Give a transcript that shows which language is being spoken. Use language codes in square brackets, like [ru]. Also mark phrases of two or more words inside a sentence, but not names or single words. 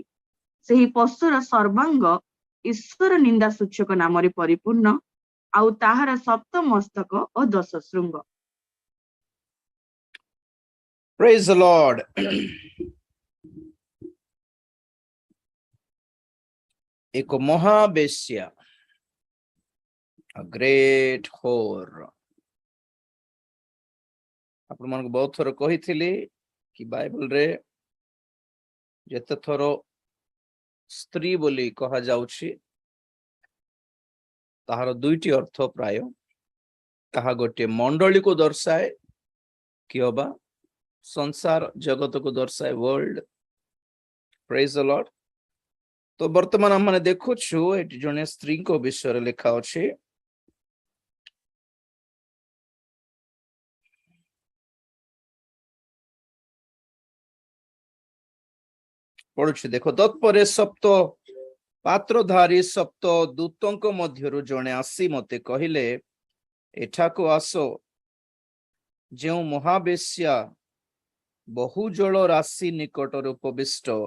[or] ସେହି ପଶୁର ସର୍ବାଙ୍ଗ ଈଶ୍ୱର ନିନ୍ଦା ସୂଚକ ନାମରେ ପରିପୂର୍ଣ୍ଣ, ଆଉ ତାହାର ସପ୍ତ ମସ୍ତକ ଓ 10 ଶୃଙ୍ଗ। [en] Praise the Lord. [or] ଏକ ମହାବେଶ୍ୟା, [en] a great whore. [or] ଆପଣମାନଙ୍କୁ ବହୁତ ଥର କହିଥିଲି କି ବାଇବଲରେ ଯେତେ ଥର ସ୍ତ୍ରୀ ବୋଲି କୁହାଯାଉଛି ତାହାର ଦୁଇଟି ଅର୍ଥ ପ୍ରାୟ। ତାହା ଗୋଟିଏ ମଣ୍ଡଳୀକୁ ଦର୍ଶାଏ, କି ଅବା ସଂସାର ଜଗତକୁ ଦର୍ଶାଏ, world. [en] Praise the Lord. [or] ତ ବର୍ତ୍ତମାନ ଆମେ ଦେଖୁଛୁ ଏଠି ଜଣେ ସ୍ତ୍ରୀଙ୍କ ବିଷୟରେ ଲେଖା ଅଛି। ପଢୁଛି ଦେଖ। ତତ୍ପରେ ସପ୍ତ ପାତ୍ରଧାରୀ ସପ୍ତ ଦୂତଙ୍କ ମଧ୍ୟରୁ ଜଣେ ଆସି ମତେ କହିଲେ, ଏଠାକୁ ଆସ, ଯେଉଁ ମହାବେଶ୍ୟା ବହୁ ଜଳ ରାଶି ନିକଟରେ ଉପବିଷ୍ଟ,